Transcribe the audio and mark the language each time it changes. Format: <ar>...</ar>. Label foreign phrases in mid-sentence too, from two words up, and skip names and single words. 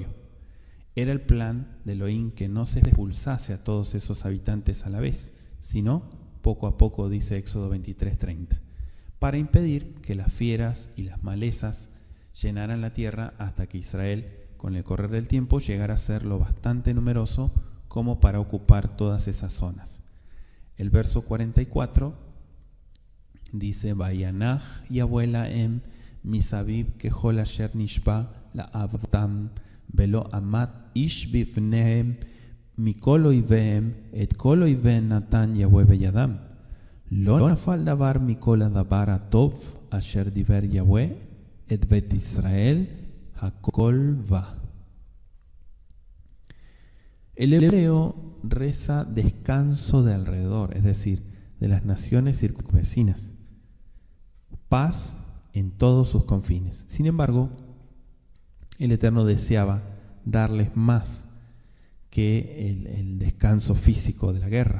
<es>Era el plan de Elohim que no se expulsase a todos esos habitantes a la vez, sino poco a poco, dice Éxodo 23:30, para impedir que las fieras y las malezas llenaran la tierra hasta que Israel, con el correr del tiempo, llegara a ser lo bastante numeroso como para ocupar todas esas zonas. El verso 44 dice:</es> <he>וינח יהוה להם מסביב ככל אשר נשבע לאבותם ולא עמד איש בפניהם מכל איביהם את כל איביהם נתן יהוה בידם לא נפל דבר מכל הדבר הטוב אשר דבר יהוה את בית ישראל הכל בא.</he> <es>El hebreo reza descanso de alrededor, es decir, de las naciones circunvecinas, paz en todos sus confines. Sin embargo, el Eterno deseaba darles más que el descanso físico de la guerra.</es>